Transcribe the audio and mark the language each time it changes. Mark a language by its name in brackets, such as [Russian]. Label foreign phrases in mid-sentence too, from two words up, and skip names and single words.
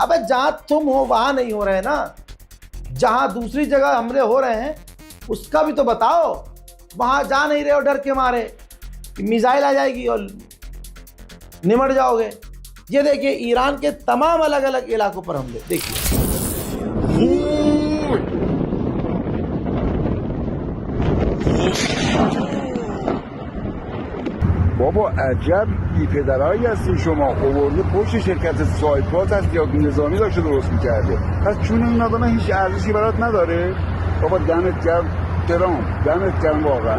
[Hindi] अबे जहाँ तुम हो वहाँ नहीं हो रहे ना, जहाँ दूसरी जगह हमले हो रहे हैं उसका भी तो बताओ। वहाँ जा नहीं रहे हो डर के मारे कि मिसाइल आ जाएगी और निमट जाओगे। ये देखिए ईरान के तमाम अलग अलग इलाकों पर हमले, देखिए। [Persian] بابا عجب بی‌پدرایی هستین شما. آورده پشت شرکت سایپاس هست یا نظامی داشته درست میکرده. پس چون این آدم هیچ ارزشی برات نداره. بابا دمت گرم ترامپ، دمت گرم واقعا.